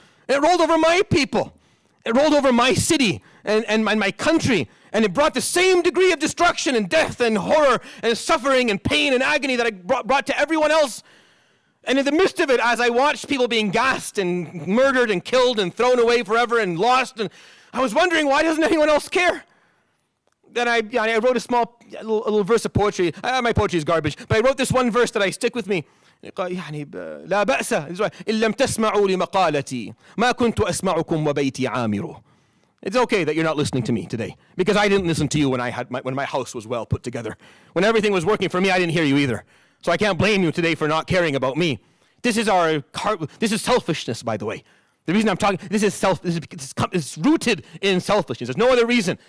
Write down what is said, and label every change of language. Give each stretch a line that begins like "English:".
English: It rolled over my people. It rolled over my city and my country, and it brought the same degree of destruction and death and horror and suffering and pain and agony that I brought to everyone else. And in the midst of it, as I watched people being gassed and murdered and killed and thrown away forever and lost, and I was wondering, why doesn't anyone else care? Then I wrote a little verse of poetry. My poetry is garbage, but I wrote this one verse that I stick with me.
Arabic: لا بأس إن لم تسمعوا لمقالتي ما كنت أسمعكم وبيتي عامر.
English: It's okay that you're not listening to me today, because I didn't listen to you when my house was well put together. When everything was working for me, I didn't hear you either. So I can't blame you today for not caring about me. This is selfishness, by the way. The reason I'm talking, this is rooted in selfishness. There's no other reason.